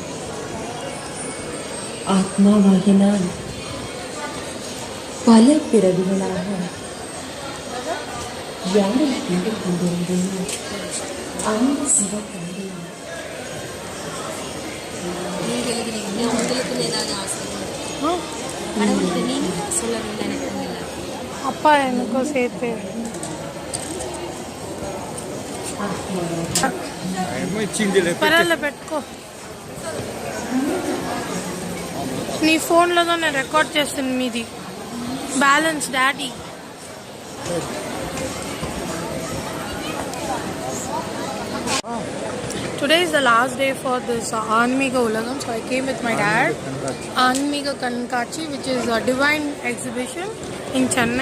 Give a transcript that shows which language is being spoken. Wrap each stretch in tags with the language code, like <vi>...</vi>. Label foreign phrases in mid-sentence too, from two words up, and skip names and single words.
<ta>ஆத்மாவாகிய நான் பல பிறவிகளாக யாரை தேடிக்கொண்டிருந்தேனோ அந்த சிவத்தந்தை அப்பா எனக்கும் சேர்த்து</ta> <te>పర్వాలే పెట్టుకో. నీ ఫోన్లో నేను రికార్డ్ చేస్తాను మీది</te> <en>balance daddy. Today is the last day for this Anmiga Ulagam, so I came with my dad. Anmiga Kankachi, which is a divine exhibition in Chennai.</en>